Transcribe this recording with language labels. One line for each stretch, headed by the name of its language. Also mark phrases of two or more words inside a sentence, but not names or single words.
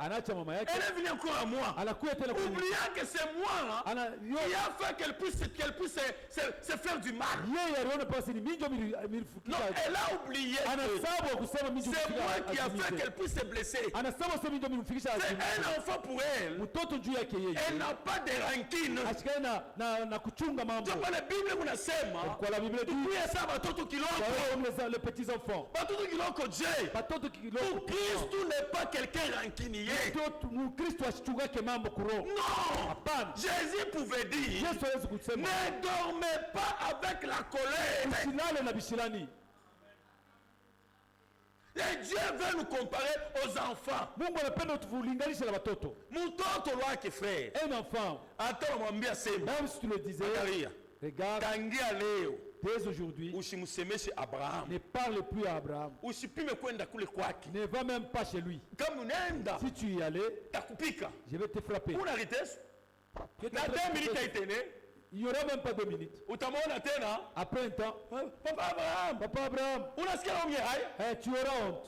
French: Elle est venue encore à moi, oubliant que c'est moi qui a fait qu'elle puisse se faire du mal. Non, elle a oublié que c'est moi qui a fait qu'elle puisse se blesser. C'est un enfant pour elle. Elle n'a pas de rancune. Donc la Bible
Swahili: unasema tukuye watoto kiloko,
French: les petits enfants.
Swahili: Watoto kiloko je.
French: Kristo n'est pas quelqu'un rancunier. Non. Jésus pouvait dire, ne dormez pas avec la colère. Et Dieu veut nous comparer aux enfants.
Swahili: Mtoto wake frère.
French: Un enfant. Attends,
Swahili: mwambia sema.
French: Même si tu le disais. Regarde.
Swahili: Tangia leo.
French: Dès aujourd'hui, ne parle plus à Abraham. Ne va même pas chez lui. Si tu y allais, je vais te frapper. Il n'y aura même pas 2 minutes. Après un temps, Papa Abraham, tu auras honte.